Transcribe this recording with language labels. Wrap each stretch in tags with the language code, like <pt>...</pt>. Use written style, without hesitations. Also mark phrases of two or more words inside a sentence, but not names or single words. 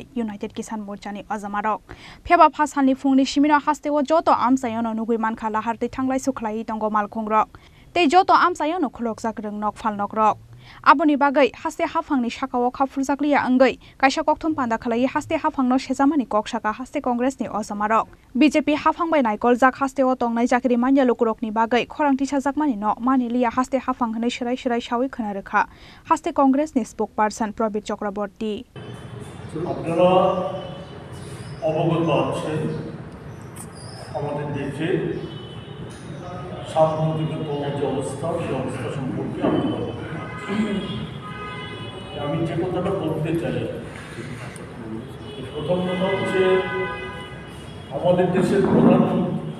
<trp>United Kisan Morcha ni azamarok pheba Fasalni fungni simina haste wo joto amsayono nugui mankha lahartei thanglai sukhlai tongo malkhongrok tei joto amsayono khulokjak rwngnok falnokrok aboni bagai haste hafangni sakao khapurjakliya anggai kaisa kokthum panda khalai haste hafangno sejamani koksaka haste Congress ni azamarok BJP hafangbai naikolzak haste o tongnai jakri manya lukurokni bagai khorangti sajakmani no maniliya haste hafang hnai shirai shirai shawi khonarkha haste Congress ni spokesperson Probir Chakraborty</trp> <bn>আপনারা অবগত আছেন আমাদের দেশে সাম্প্রতিকতম যে অবস্থা সেই অবস্থা সম্পর্কে আমি যে কথাটা বলতে চাই প্রথম কথা হচ্ছে আমাদের দেশের প্রধানমন্ত্রী</bn>